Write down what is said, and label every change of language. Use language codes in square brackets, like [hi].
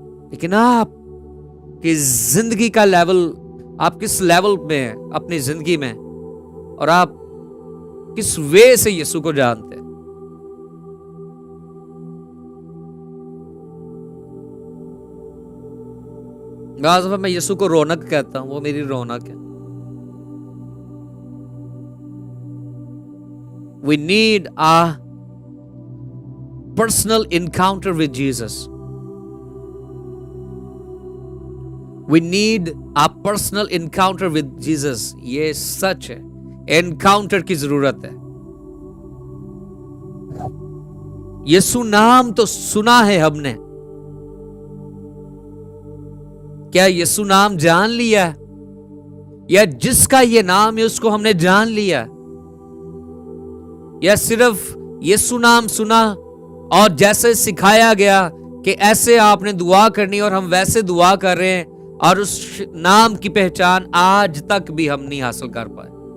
[hi] लेकिन आप की जिंदगी का लेवल, आप किस लेवल में हैं अपनी जिंदगी में, और आप किस वे से यीशु को जानते हैं। आज मैं यीशु को रौनक कहता हूं, वो मेरी रौनक है। [en] We need a personal encounter with Jesus. We need a personal encounter with Jesus. [hi] ये सच है, एनकाउंटर की जरूरत है। यीशु नाम तो सुना है हमने, क्या यीशु नाम जान लिया, या जिसका ये नाम है उसको हमने जान लिया, या सिर्फ यीशु नाम सुना और जैसे सिखाया गया कि ऐसे आपने दुआ करनी और हम वैसे दुआ कर रहे हैं, और उस नाम की पहचान आज तक भी हम नहीं हासिल कर पाए।